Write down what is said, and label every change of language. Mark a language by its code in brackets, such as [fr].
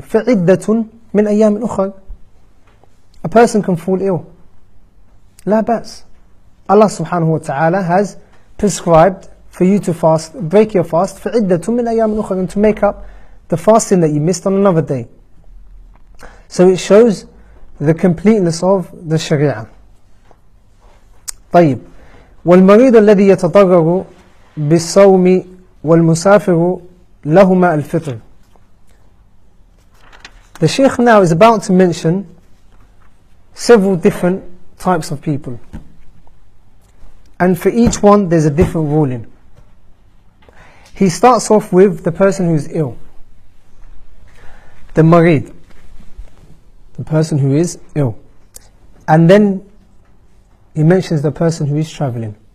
[ar] فَعِدَّةٌ مِنْ أَيَّامٍ أُخْرَى. [en] A person can fall ill. [ar] لا بأس. [en] Allah subhanahu wa ta'ala has prescribed for you to fast, break your fast, [ar] فَعِدَّةٌ مِنْ أَيَّامٍ أُخْرَى, [en] and to make up the fasting that you missed on another day. So it shows the completeness of the Sharia. [ar] طيب. والمريض الذي يتضرر بالصوم والمسافر لهما الفطر. [en] The Shaykh now is about to mention several different types of people, and for each one there's a different ruling. He starts off with the person who's ill, the marid, the person who is ill, and then he mentions the person who is traveling.